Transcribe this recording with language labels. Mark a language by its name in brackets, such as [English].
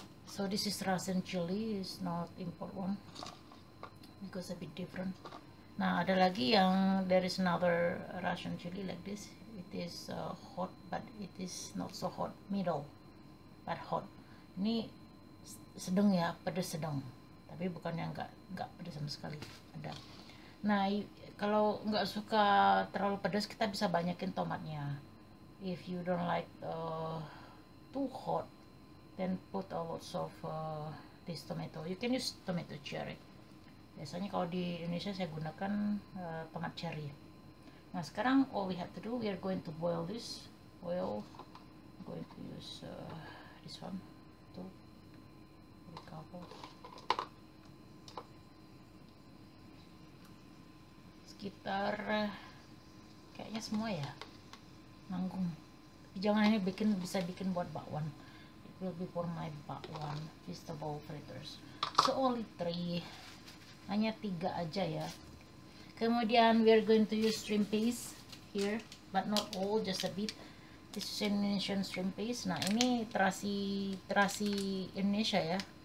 [English] So this is Russian chili, is not import one because a bit different. [Indonesian] Nah, ada lagi yang [English] there is another Russian chili like this. It is hot but it is not so hot, middle but hot. [Indonesian] Ini sedang ya, pedas sedang. Tapi bukannya nggak pedas sama sekali. Ada. Nah, kalau nggak suka terlalu pedas, kita bisa banyakin tomatnya. [English] If you don't like too hot, then put a lots of this tomato. You can use tomato cherry. [Indonesian] Biasanya kalau di Indonesia saya gunakan tomat cherry. Nah, sekarang [English] all we have to do, we are going to boil this oil. I'm going to use this one too. [Indonesian] Sekitar kayaknya semua ya, nanggung. Jangan ini bisa bikin buat bakwan. [English] It will be for my bakwan vegetable fritters. So only 3. [Indonesian] Hanya 3 aja ya. Kemudian [English] we are going to use shrimp paste here, but not all, just a bit. This is Indonesian shrimp paste. [Indonesian] Nah, ini terasi Indonesia ya.